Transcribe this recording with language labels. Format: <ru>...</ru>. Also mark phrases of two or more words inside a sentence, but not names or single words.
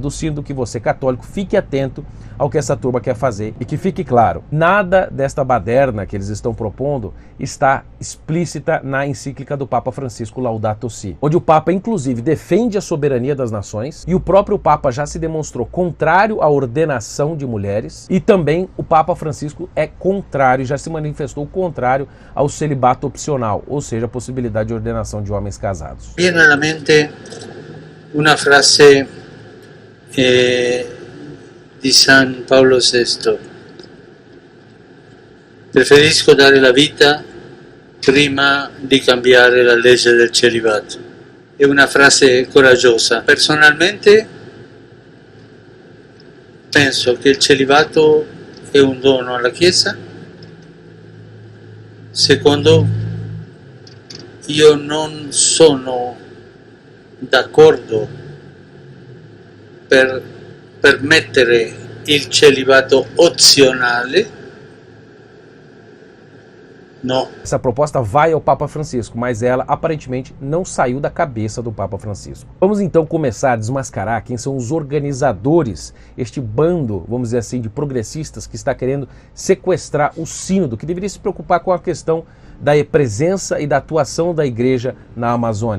<pt>do sínodo, que você, católico, fique atento ao que essa turma quer fazer e que fique claro, nada desta baderna que eles estão propondo está explícita na encíclica do Papa Francisco Laudato Si, onde o Papa inclusive defende a soberania das nações e o próprio Papa já se demonstrou contrário à ordenação de mulheres e também o Papa Francisco é contrário, já se manifestou contrário ao celibato opcional, ou seja, a possibilidade de ordenação de homens casados.</pt> <it>Viene à mente uma frase di San Paolo VI: preferisco dare la vita prima di cambiare la legge del celibato. È una frase coraggiosa. Personalmente penso che il celibato è un dono alla Chiesa. Secondo, io non sono d'accordo per permettere il celibato opzionale.</it> <pt>Não. Essa proposta vai ao Papa Francisco, mas ela aparentemente não saiu da cabeça do Papa Francisco. Vamos então começar a desmascarar quem são os organizadores, este bando, vamos dizer assim, de progressistas que está querendo sequestrar o sínodo, que deveria se preocupar com a questão da presença e da atuação da igreja na Amazônia.</pt>